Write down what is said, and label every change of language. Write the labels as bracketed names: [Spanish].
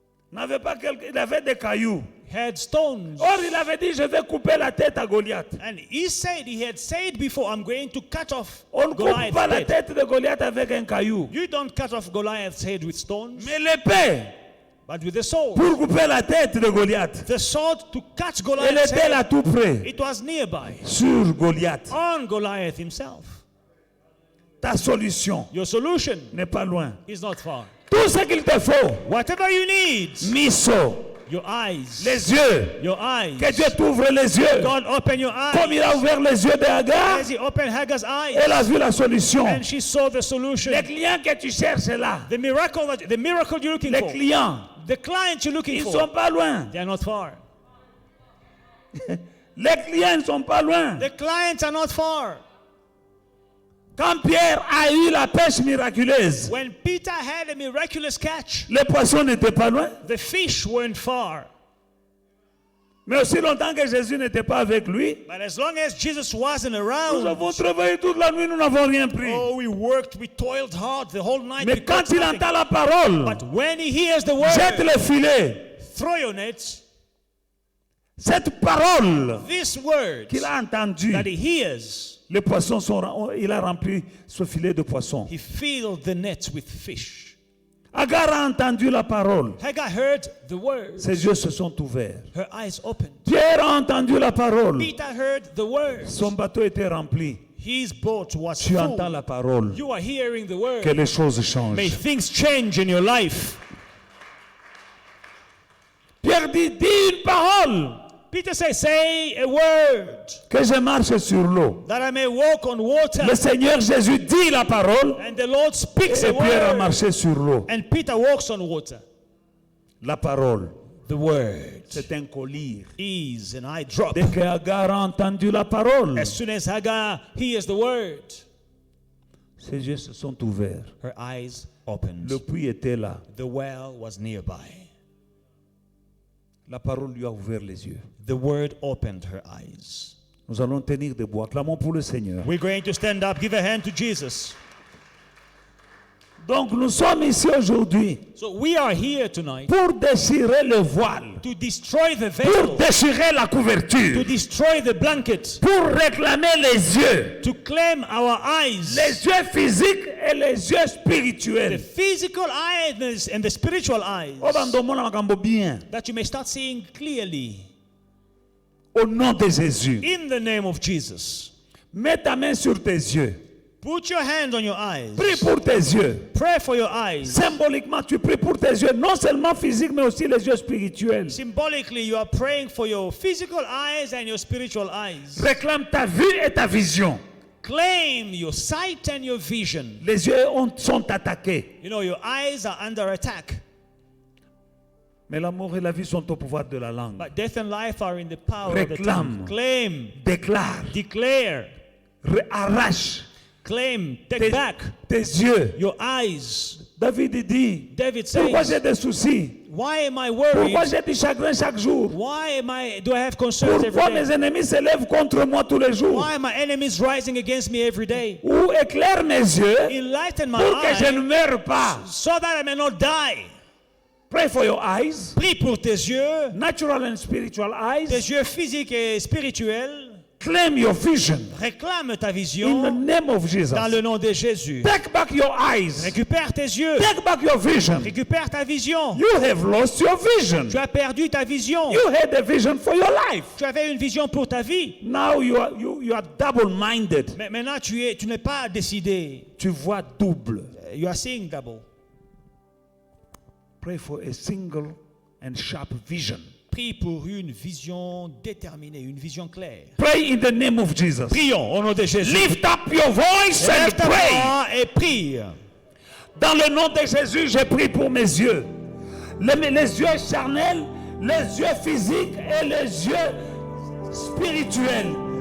[French] n'avait pas quelque, il avait des cailloux. [English] had stones. [French] Or, il avait dit, je vais couper la tête à Goliath. [English] And he had said before, I'm going to cut off [French] On ne coupe [English] Goliath's [French] pas la [English] head. [French] tête de Goliath avec un caillou. [English] You don't cut off Goliath's head with stones, [French] Mais l'épée, [English] but with the sword. [French] pour couper la tête de Goliath, [English] The sword to cut [French] elle [English] Goliath's [French] était là [English] head, [French] tout près, [English] it was nearby, [French] sur Goliath. [English] on Goliath himself. [French] Ta solution [English] Your solution [French] n'est pas loin. [English] is not far. [French] Tout ce qu'il te faut, [English] Whatever you need, [Lingala] miso, [English] your eyes, [French] les yeux, [English] your eyes. [French] que Dieu t'ouvre les yeux. [English] God open your [French] Comme il [English] eyes. [French] a ouvert les yeux de Hagar, [English] As he opened Hagar's eyes, [French] elle a vu la solution. [English] and she saw the solution. [French] Les clients que tu cherches là, [English] The miracle you're looking [French] les [English] for. [French] clients, [English] The client you're looking [French] ils ne [English] for. [French] sont pas loin. [English] They are not far. [French] Les clients ne sont pas loin. [English] The clients are not far. [French] Quand Pierre a eu la pêche miraculeuse, [English] When Peter had a miraculous catch, [French] les poissons n'étaient pas loin. [English] the fish weren't far. [French] Mais aussi longtemps que Jésus n'était pas avec lui, [English] But as long as Jesus wasn't [French] nous [English] around, [French] avons travaillé toute la nuit, nous n'avons rien pris. [English] oh, we worked, we toiled hard the whole night. [French] Mais [English] we [French] quand [English] caught [French] il [English] nothing. [French] entend la parole, [English] But when he hears the [French] jette [English] word, [French] le filet. [English] throw your nets. [French] Cette parole [English] This word [French] qu'il a entendue, [English] that he hears, [French] les poissons il a rempli ce filet de poissons. [English] he filled the nets with fish. [French] Agar a entendu la parole, [English] Hagar heard the word. [French] ses yeux se sont ouverts. [English] Her eyes opened. [French] Pierre a entendu la parole, [English] Peter heard the word. [French] son bateau était rempli. [English] His boat was [French] Tu entends [English] full. [French] la parole, [English] You are hearing the word. [French] que les choses [English] May [French] changent. [English] things change in your life. [French] Pierre dit, dis une parole, [English] Peter says, say a word [French] que je marche sur l'eau. [English] that I may walk on water. [French] Le Seigneur Jésus dit la parole, [English] And the Lord speaks [French] et [English] a [French] Pierre a [English] word. [French] marché sur l'eau. [English] And Peter walks on water. [French] La parole, [English] The word [French] c'est un collier. [English] is an eye drop. [French] Dès que Agar a entendu la parole, [English] As soon as Hagar hears the word, [French] ses yeux se sont ouverts. [English] her eyes opened. [French] Le puits était là. [English] The well was nearby. [French] La parole lui a ouvert les yeux. [English] The word opened her eyes. [French] Nous allons tenir debout. Acclamons pour le Seigneur. [English] We're going to stand up, give a hand to Jesus. [French] Donc nous sommes ici aujourd'hui [English] So we are here tonight [French] pour déchirer le voile, [English] to destroy the [French] pour [English] veil, [French] déchirer la [English] to [French] couverture, [English] destroy the blanket, [French] pour réclamer les yeux, [English] to claim our eyes, [French] les yeux physiques et les yeux [English] the [French] spirituels. [English] physical eyes and the spiritual eyes, [Lingala] Oh, bandomona makambo bien. [English] that you may start seeing clearly. [French] Au nom de Jésus, [English] In the name of Jesus, [French] mets ta main sur tes yeux. [English] put your hand on your eyes. [French] Prie pour tes yeux. [English] Pray for your eyes. [French] Symboliquement, tu pries pour tes yeux, non seulement physiques, mais aussi les yeux spirituels. [English] Symbolically, you are praying for your physical eyes and your spiritual eyes. [French] Réclame ta vue et ta vision. [English] Claim your sight and your vision. [French] Les yeux sont attaqués, [English] You know, your eyes are under attack. [French] mais l'amour et la vie sont au pouvoir de la langue. [English] But death and life are in the power of the [French] Réclame. [English] tongue. Claim, [French] Déclare, [English] declare, [French] arrache [English] claim, take back [French] tes yeux. [English] your eyes. [French] David dit, [English] David [French] pourquoi [English] says, [French] j'ai des soucis? [English] why am I [French] Pourquoi [English] worried? [French] j'ai du chagrin chaque jour? [English] Why do I have concerns every [French] Pourquoi mes [English] day? [French] ennemis se lèvent contre moi tous les jours? [English] Why are my enemies rising against me every day? [French] Ou éclaire mes yeux [English] Enlighten my [French] pour que je ne [English] eyes [French] meure pas. [English] so that I may not die. Pray for your eyes, [French] Prie pour tes yeux, [English] natural and spiritual eyes. [French] tes yeux physiques et spirituels. [English] Claim your vision [French] Réclame ta [English] in the [French] vision [English] name of Jesus. [French] dans le nom de Jésus. [English] Take back your eyes. [French] Récupère tes yeux. [English] Take back your vision. [French] Récupère ta vision. [English] You have lost your vision. [French] Tu as perdu ta vision. [English] You had a vision for your life. [French] Tu avais une vision pour ta vie. [English] Now you are double-minded. [French] Mais maintenant, tu n'es pas décidé. Tu vois double. [English] You are seeing double. Pray for a single and sharp vision. [French] Prie pour une vision déterminée, une vision claire. [English] Pray in the name of Jesus. [French] Prions au nom de Jésus. [English] Lift up your voice and [French] Lève ta [English] pray. [French] voix et prie. Dans le nom de Jésus, je prie pour mes yeux. Les yeux charnels, les yeux physiques et les yeux spirituels.